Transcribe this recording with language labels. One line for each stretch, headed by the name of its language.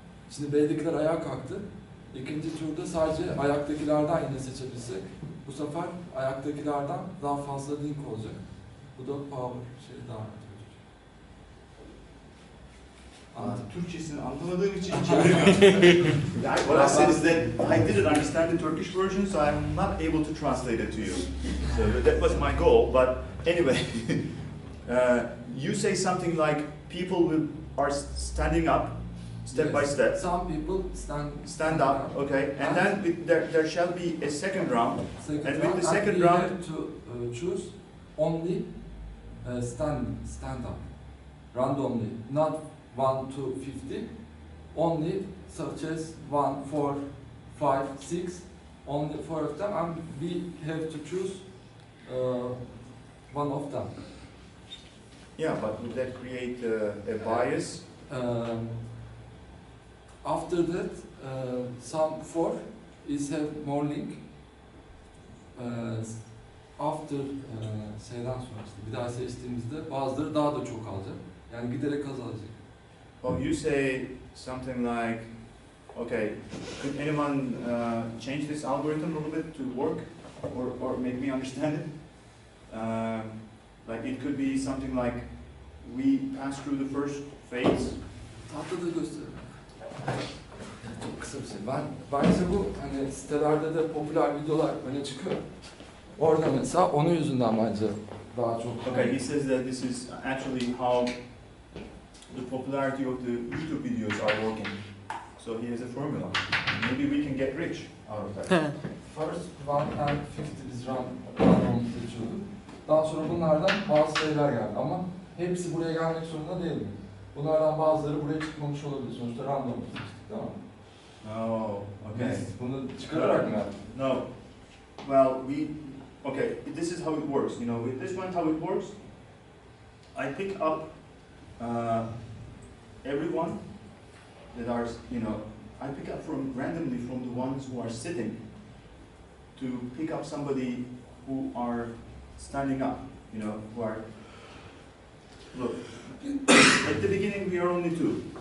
Turkish: Şimdi B'dekiler ayağa kalktı. İkinci turda sadece ayaktakilerden yine seçebilsek, bu sefer ayaktakilerden daha fazla link olacak. Bu da power daha kötü. Türkçesini anlamadığım için çeviremiyorum.
English: What I said is that I didn't understand the Turkish version, so I'm not able to translate it to you. So that was my goal. But anyway, you say something like people are standing up, step by step. Some people Stand up, okay, and then there shall be a second round. And with the second round, we have to choose only stand up randomly, not 1 to 50, only such as 1, 4, 5, 6, only 4 of them, and we have to choose one of them. Yeah, but would that create a bias? After that, some 4 is have more link.
Turkish: After şeyden sonra işte bir daha seçtiğimizde bazıları daha da çok alacak. Yani giderek azalacak.
English: Oh, you say something like, okay, could anyone change this algorithm a little bit to work, or make me understand it? Like it could be something like we pass through the first phase.
Turkish: Tahtada gösterelim. Çok kısa bir şey. Bence bu hani sitelerde de popüler videolar öne çıkıyor. Orada mesela onun yüzünden bence daha çok.
English: Okay, he says that this is actually how the popularity of the YouTube videos are working. So he has a formula. Maybe we can get rich out of that. First 1 and 50
Turkish: biz random seçiyorduk. Daha sonra bunlardan bazı şeyler geldi ama hepsi buraya gelmek zorunda değil mi? Bunlardan bazıları buraya çıkmamış olabilir. Sonuçta random seçtik, tamam mı?
English: Oh, okay.
Turkish: Biz bunu çıkararak mı yaptık?
English: No. Well, okay, this is how it works. You know, with this one, how it works, I pick up everyone that are, you know, I pick up randomly from the ones who are sitting to pick up somebody who are standing up, you know, who are, look, at the beginning we are only 2.